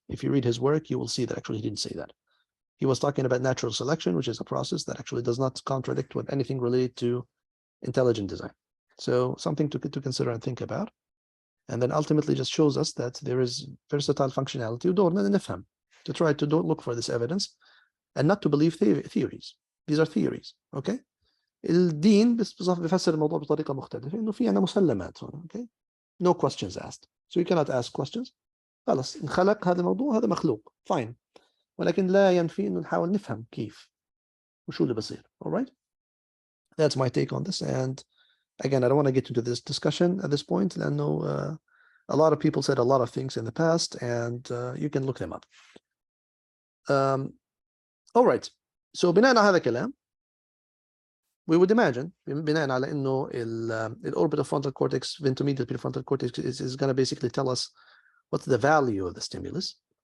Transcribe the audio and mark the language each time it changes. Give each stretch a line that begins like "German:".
English: If you read his work, you will see that actually he didn't say that. He was talking about natural selection, which is a process that actually does not contradict with anything related to intelligent design. So something to consider and think about. And then ultimately just shows us that there is versatile functionality
Arabic: ودورنا نفهم,
English: to try to look for this evidence and not to believe theories. These are theories. Okay.
Arabic: الدين بيفسر الموضوع بطريقة مختلفة إنه في عنا مسلمات هنا.
English: Okay. No questions asked. So you cannot ask questions.
Arabic: خلاص انخلق هذا الموضوع هذا مخلوق.
English: Fine.
Arabic: ولكن لا ينفي إنه نحاول نفهم كيف وشو اللي بصير.
English: All right. That's my take on this. And again, I don't want to get into this discussion at this point. I know a lot of people said a lot of things in the past, and you can look them up. All right. So
Arabic: بناء على هذا الكلام,
English: we would imagine
Arabic: بناء على إنه
English: orbital frontal cortex, ventromedial prefrontal cortex is going to basically tell us what's the value of the stimulus.